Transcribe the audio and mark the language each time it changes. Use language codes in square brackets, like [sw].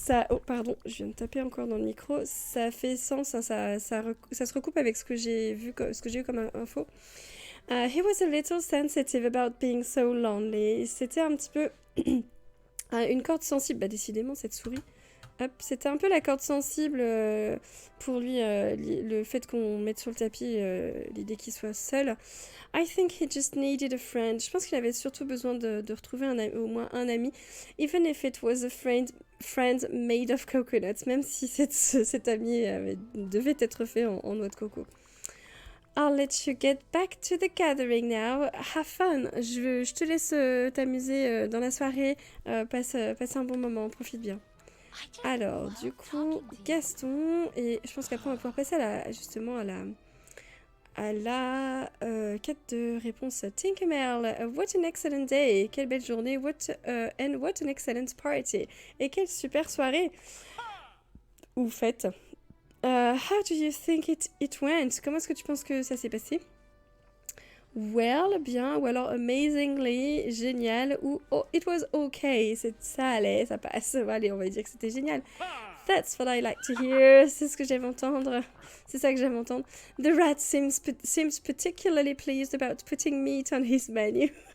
[fr] Oh, pardon, je viens de taper encore dans le micro. Ça fait sens, hein, ça se recoupe avec ce que j'ai eu comme info. [en] He was a little sensitive about being so lonely. [fr] C'était un petit peu une corde sensible. Bah, décidément, cette souris. Hop, c'était un peu la corde sensible pour lui, le fait qu'on mette sur le tapis l'idée qu'il soit seul. [en] I think he just needed a friend. [fr] Je pense qu'il avait surtout besoin de retrouver au moins un ami. [en] Even if it was a friend made of coconuts. [fr] Même si cet ami devait être fait en noix de coco. [en] I'll let you get back to the gathering now. Have fun. [fr] Je te laisse t'amuser dans la soirée. Passe un bon moment, profite bien. Alors, du coup, Gaston, et je pense qu'après on va pouvoir passer justement à la quête de réponse. [en] Tinkerbell, what an excellent day. [fr] Quelle belle journée. [en] And what an excellent party. [fr] Et quelle super soirée. Ou fête. [en] How do you think it went? [fr] Comment est-ce que tu penses que ça s'est passé? [en] Well, [fr] bien, ou alors [en] amazingly, [fr] génial, ou [en] oh, it was okay, [fr] ça allait, ça passe. Allez, on va dire que c'était génial. [en] That's what I like to hear. [fr] C'est ce que j'aime entendre. C'est ça que j'aime entendre. [en] The rat seems particularly pleased about putting meat on his menu.